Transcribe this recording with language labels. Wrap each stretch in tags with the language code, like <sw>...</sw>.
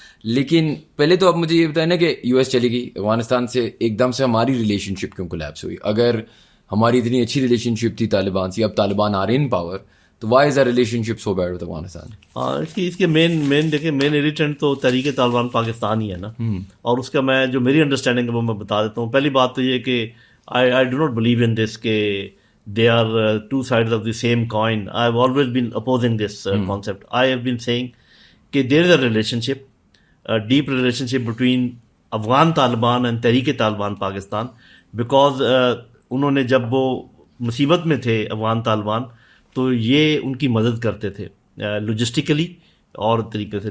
<ur>لیکن پہلے تو آپ مجھے یہ بتائیں نا کہ یو ایس چلی گئی افغانستان سے، ایک دم سے ہماری ریلیشن شپ کیوں کولیپس ہوئی؟ اگر ہماری اتنی اچھی ریلیشن شپ تھی طالبان سے، اب طالبان</ur> <en>are in power,</en> <ur>تو</ur> <en>Why is our relationship so bad with Afghanistan?</en> <ur>اس کے مین دیکھیں مین ایریٹنٹ تو تحریک طالبان پاکستان ہی ہے نا. اور اس کا میں جو میری انڈرسٹینڈنگ ہے وہ میں بتا دیتا ہوں. پہلی بات تو یہ کہ</ur> <en>I do not believe in this کہ they are two sides of the same coin. I have always been opposing this concept. I have been saying</en> <ur>کہ</ur> <en>there is a relationship, a deep relationship between</en> <ur>Afghan Taliban and تحریک Taliban Pakistan, because انہوں نے جب وہ مصیبت میں تھے افغان طالبان تو یہ ان کی مدد کرتے تھے لوجسٹیکلی اور طریقے سے.</ur>